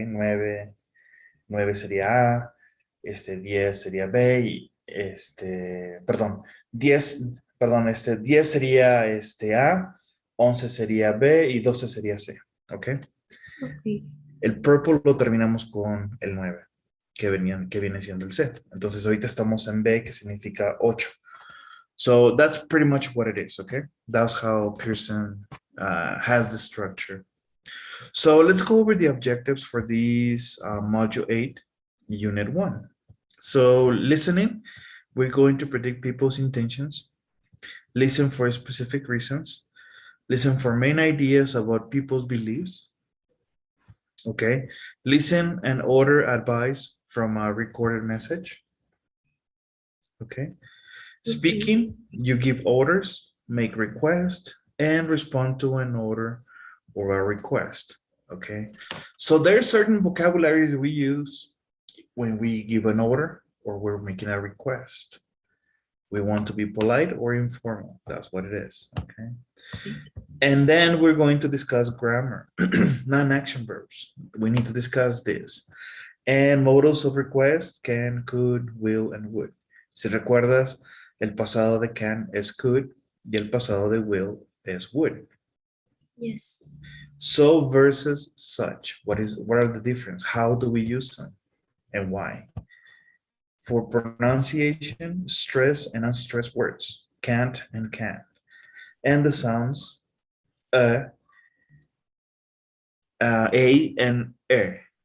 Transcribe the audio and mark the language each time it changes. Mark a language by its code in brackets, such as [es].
[es] 9 sería A, 10 sería B y perdón, 10 sería A, 11 sería B y 12 sería C. ¿Ok? ok. El purple lo terminamos con el 9, que viene siendo el C. Entonces ahorita estamos en B, que significa 8. [en] So that's pretty much what it is, okay? That's how Pearson has the structure. So let's go over the objectives for this module 8, unit 1. So listening, we're going to predict people's intentions, listen for specific reasons, listen for main ideas about people's beliefs, okay? Listen and order advice from a recorded message, okay? Speaking, you give orders, make requests, and respond to an order or a request, okay? So there's certain vocabularies we use when we give an order or we're making a request. We want to be polite or informal. That's what it is, okay? And then we're going to discuss grammar, non-action verbs. We need to discuss this. And modals of request, can, could, will, and would. [es] Si recuerdas, el pasado de can es could y el pasado de will es would. [en] Yes. So versus such, what are the difference? How do we use them and why? For pronunciation, stress and unstressed words, can't and can. And the sounds a and e.